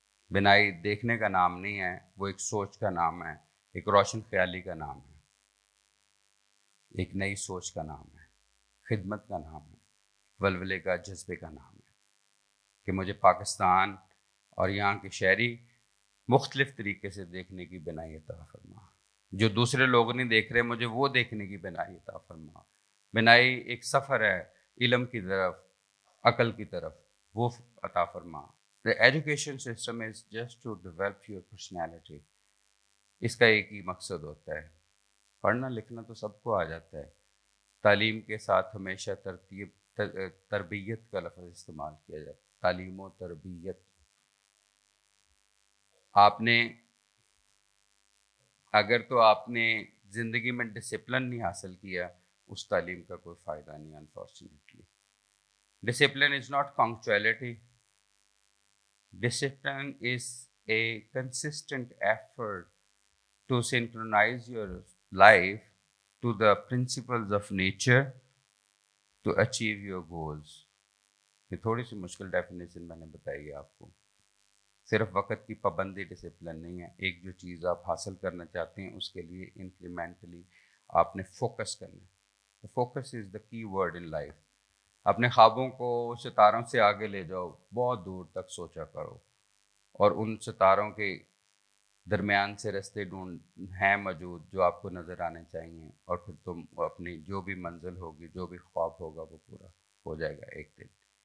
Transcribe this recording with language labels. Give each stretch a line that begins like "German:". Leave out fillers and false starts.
Urdu: بینائی دیکھنے کا نام نہیں ہے، وہ ایک سوچ کا نام ہے، ایک روشن خیالی کا نام ہے، ایک نئی سوچ کا نام ہے، خدمت کا نام ہے، ولولے کا، جذبے کا نام ہے کہ مجھے پاکستان اور یہاں کے شہری مختلف طریقے سے دیکھنے کی بینائی عطا فرما. جو دوسرے لوگ نہیں دیکھ رہے مجھے وہ دیکھنے کی بینائی عطا فرما. بینائی ایک سفر ہے علم کی طرف، عقل کی طرف، وہ عطا فرما.
English: The education system is just to develop your personality.
Urdu: اس کا ایک ہی مقصد ہوتا ہے. پڑھنا لکھنا تو سب کو آ جاتا ہے. تعلیم کے ساتھ ہمیشہ تربیت کا لفظ استعمال کیا جاتا ہے. تعلیم و تربیت. آپ نے اگر تو آپ نے زندگی میں ڈسپلن نہیں حاصل کیا اس تعلیم کا کوئی فائدہ نہیں.
English: Unfortunately discipline is not punctuality. Discipline is a consistent effort to synchronize your life to the principles of nature to achieve your goals.
Urdu: یہ تھوڑی سی مشکل ڈیفینیشن میں نے بتائی ہے آپ کو. صرف وقت کی پابندی ڈسپلن نہیں ہے. ایک جو چیز آپ حاصل کرنا چاہتے ہیں اس کے لیے انکریمنٹلی آپ نے فوکس کرنا ہے.
English: Focus is the key word in life.
Urdu: اپنے خوابوں کو ستاروں سے آگے لے جاؤ، بہت دور تک سوچا کرو، اور ان ستاروں کے درمیان سے رستے ہیں موجود جو آپ کو نظر آنے چاہیے، اور پھر تم اپنی جو بھی منزل ہوگی، جو بھی خواب ہوگا وہ پورا ہو جائے گا ایک دن.